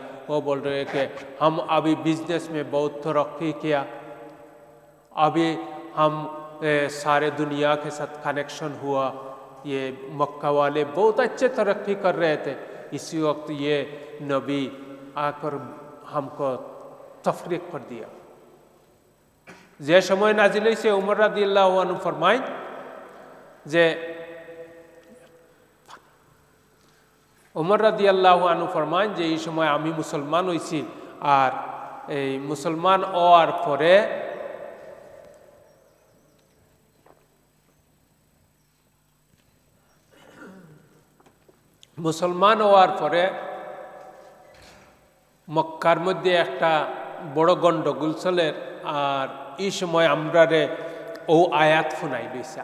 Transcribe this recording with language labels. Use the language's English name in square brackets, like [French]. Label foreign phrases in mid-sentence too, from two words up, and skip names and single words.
[Urdu] وہ بول رہے کہ ہم ابھی بزنس میں بہت ترقی کیا، ابھی ہم سارے دنیا کے ساتھ کنیکشن ہوا، یہ مکہ والے بہت اچھے ترقی کر رہے تھے، اسی وقت یہ نبی آ کر ہم کو تفریق کر دیا۔ [Bangla] যে সময় নাজিল হয়েছে উমর [Arabic] رضي الله عنه [Bangla] ফরমায় যে এই সময় আমি মুসলমান হয়েছি, আর এই মুসলমান হওয়ার পরে মক্কার মধ্যে একটা বড় গন্ডগোল চলে, আর এই সময় আমরা ও আয়াত শুনাই লইছে।